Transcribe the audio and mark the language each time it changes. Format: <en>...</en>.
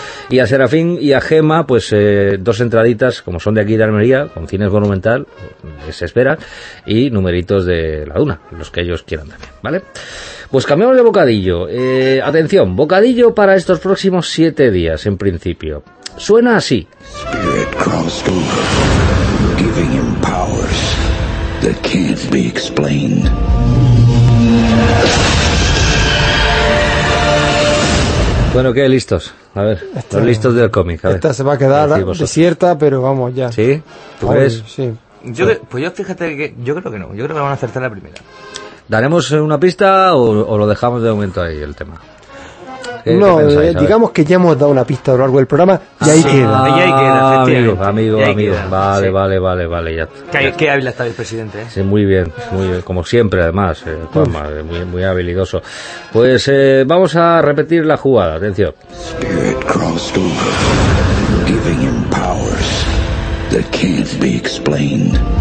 <es>Y a Serafín y a Gema, pues dos entraditas, como son de aquí de Almería, con Cines Monumental, se espera, y numeritos de La Duna, los que ellos quieran también. ¿Vale? Pues cambiamos de bocadillo. Atención, bocadillo para estos próximos 7 días, en principio. Suena así.</es> <en>Spirit crossed over, giving him powers that can't be explained.</en> <es>Bueno, ¿qué? ¿Listos? A ver, este, los listos del cómic. Esta se va a quedar desierta, pero vamos, ya. ¿Sí? ¿Tú crees? Sí. Yo fíjate que yo creo que no. Yo creo que van a acertar la primera. ¿Daremos una pista o lo dejamos de momento ahí el tema? No, pensáis, digamos que ya hemos dado una pista a lo largo del programa y ahí queda. Y ahí queda, efectivamente. Amigo. Vale. Qué hábil está el presidente. Sí, muy bien, como siempre, además, Juanma, muy, muy habilidoso. Pues vamos a repetir la jugada, atención.</es> <en>Spirit crossed over, giving him powers that can't be explained.</en>